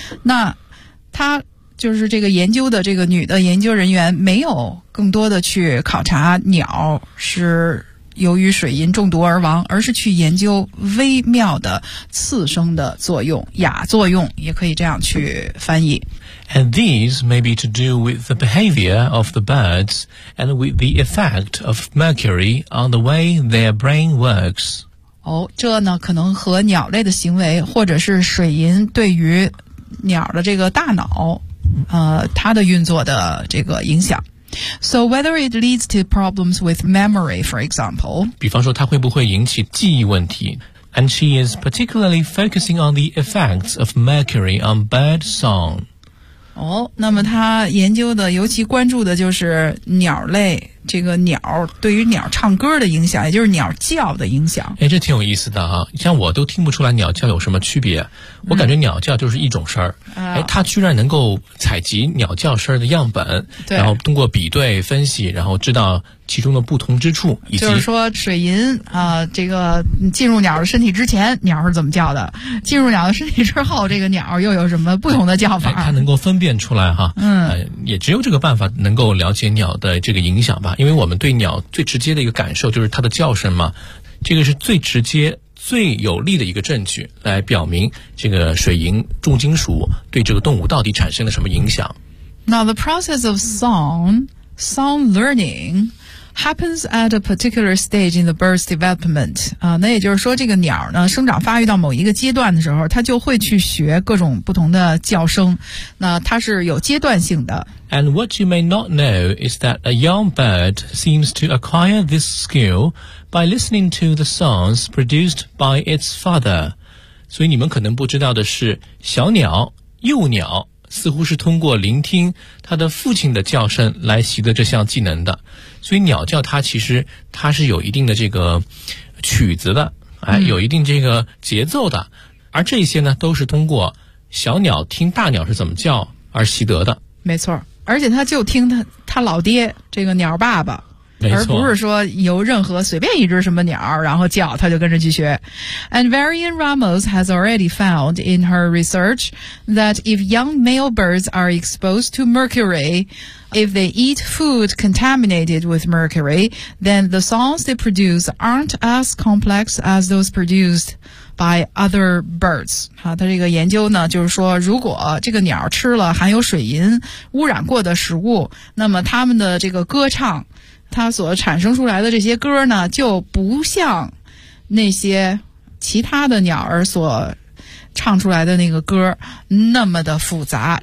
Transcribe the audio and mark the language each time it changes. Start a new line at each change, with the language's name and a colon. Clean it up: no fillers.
Chinese: 那它就是这个研究的这个女的研究人员没有更多的去考察鸟是由于水银中毒而亡，而是去研究微妙的次生的作用，亚作用也可以这样去翻译。
English: And these may be to do with the behavior of the birds and with the effect of mercury on the way their brain works。
Chinese: 哦，这呢可能和鸟类的行为或者是水银对于鸟的这个大脑它的运作的这个影响。
English: So whether it leads to problems with memory, for example.
Chinese: 比方说它会不会引起记忆问题。
English: And she is particularly focusing on the effects of mercury on bird song.
Chinese: 哦，那么她研究的尤其关注的就是鸟类，这个鸟对于鸟唱歌的影响，也就是鸟叫的影响。哎，这挺有意思的啊，像我都听不出来鸟叫有什么区别，我感觉鸟叫就是一种声儿。哎，他居然能够采集鸟叫声的样本，然后通过比对分析，然后知道其中的不同之处，以及就是说水银这个进入鸟的身体之前鸟是怎么叫的，进入鸟的身体之后这个鸟又有什么不同的叫法。哎，他能够分辨出来哈。也只有这个办法能够了解鸟的这个影响吧。因为我们对鸟最直接的一个感受就是它的叫声嘛，这个是最直接最有力的一个证据，来表明这个水银重金属对这个动物到底产生了什么影响。
English: Now the process of song learningHappens at a particular stage in the bird's development.
Chinese: 那也就是说这个鸟呢生长发育到某一个阶段的时候，它就会去学各种不同的叫声。那它是有阶段性的。
English: And what you may not know is that a young bird seems to acquire this skill by listening to the songs produced by its father.
Chinese: 所以你们可能不知道的是，小鸟、幼鸟似乎是通过聆听他的父亲的叫声来习得这项技能的。所以鸟叫它其实是有一定的这个曲子的，有一定这个节奏的。而这些呢都是通过小鸟听大鸟是怎么叫而习得的。没错，而且他就听他老爹这个鸟爸爸。而不是说由任何随便一只什么鸟然后叫他就跟着去学。
English: And Varian Ramos has already found in her research that if young male birds are exposed to mercury, if they eat food contaminated with mercury, then the songs they produce aren't as complex as those produced by other birds.
Chinese: 他这个研究呢就是说，如果这个鸟吃了含有水银污染过的食物，那么他们的这个歌唱它所产生出来的这些歌呢就不像那些其他的鸟儿所唱出来的那个歌那么的复杂。